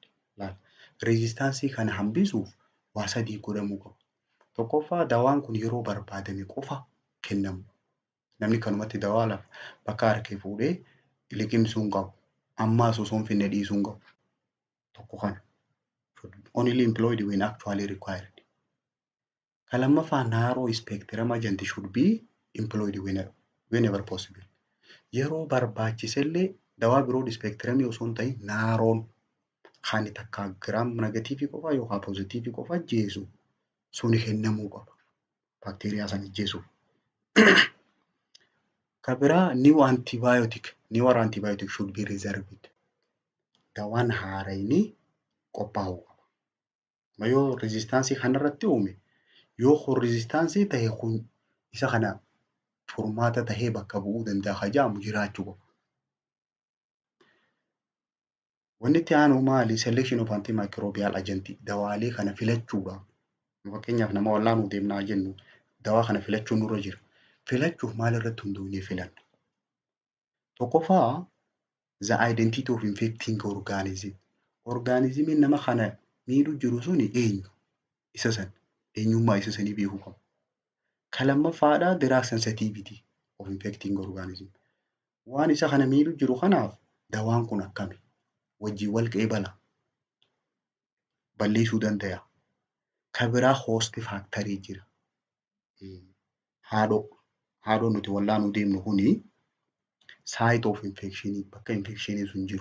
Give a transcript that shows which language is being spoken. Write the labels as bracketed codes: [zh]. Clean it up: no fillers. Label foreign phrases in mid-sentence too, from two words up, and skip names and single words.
[om] Rezistaansii kana hambisuuf waa sadii godhamuu qabu. Tokkoffaa dawaan kun yeroo barbaadame qofa kennamu. Namni kanumatti dawaa bakka harkee fuudhee liqimsuu hin qabu. Ammaas osoo hin finne dhiisuu hin qabu. Tokko kana. [en] Only employed when actually required. [om] Kan lammaffaa [en] narrow spectrum agent should be employed whenever possible. [om] Yeroo barbaachisellee dawaa biroo spectrumii osoo hin ta'in naaroon kan takka giraam negatiivii qofa yookaan poozitiivii qofa ajjeesu suni kennamuu qaba. Baakteeriyaa sana ajjeesuuf. Kan biraa [en] new antibiotic should be reserved. [om] Dawaan haarayni qophaa'uu qaba. Yoo rezistaansii kanarratti uume yoo kun rezistaansii ta'e kun isa kana furmaata tahee bakka bu'uu danda'a hajaamu jiraachuu qaba. Wanni itti aanu maali? [en] Selection of antimicrobial agent [om] dawaalee kana filachuudhaaf. Fakkeenyaaf nama wallaanuu deemnaa jennu dawaa kana filachuun nurra jira. Filachuuf maal irratti hundoonee filanna? [en] Tokkoffaa the identity of infecting organism. [om] Organismiin nama kana miidhuu jiru suni eenyu? Isa san eenyummaa isa sanii beekuu qabu. Kan lammaffaadhaa [en] drug sensitivity of infecting organism. [om] Waan isa kana miidhuu jiru kanaaf dawaan kun akkami? Wajjin wal qeebala. Balleessuu danda'a. Kan biraa [en] host factory [om] jira. Haadhoo nuti wallaanuu deemnu kuni [en] site of infection [om] bakka infection sun jiru.